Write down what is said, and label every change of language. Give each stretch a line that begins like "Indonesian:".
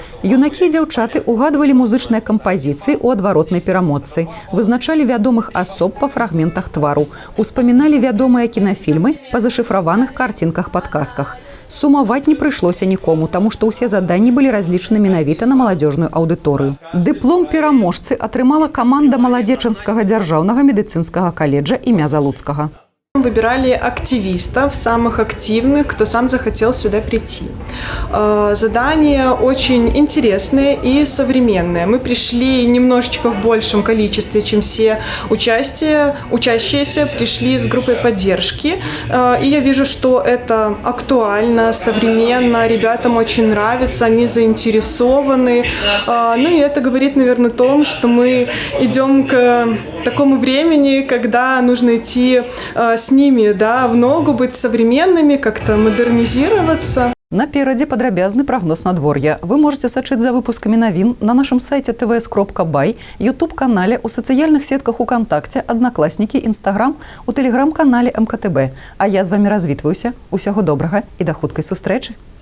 Belarusian: Юнакі і дзяўчаты угадвалі музычныя кампазіцыі ў адваротнай перамотцы, вызначалі вядомых асоб па фрагментах твару, успаміналі вядомыя кінафільмы па зашыфраваных карцінках-падказках. Сумаваць не прыйшлося нікому, таму што ўсе заданні былі разлічаны менавіта на маладзёжную аўдыторыю. Дыплом пераможцы атрымала каманда маладзечанскага дзяржаўнага медыцынскага каледжа імя Залуцкага.
Russian: Выбирали активистов, самых активных, кто сам захотел сюда прийти. Задания очень интересные и современные. Мы пришли немножечко в большем количестве, чем все учащиеся пришли с группой поддержки. И я вижу, что это актуально, современно, ребятам очень нравится, они заинтересованы. Ну и это говорит, наверное, о том, что мы идем к такому времени, когда нужно идти с ними, да, в ногу, быть современными, как-то модернизироваться.
Belarusian: Наперадзе падрабязны прагноз надвор'я. Вы можете сачыць за выпускамі навін на нашым сайце tvs.by, YouTube-канале, у сацыяльных сетках УКонтакце, Аднакласнікі, Інстаграм, у тэлеграм-канале МКТБ. А я з вамі развітваюся. Усяго добрага і да хуткай сустрэчы.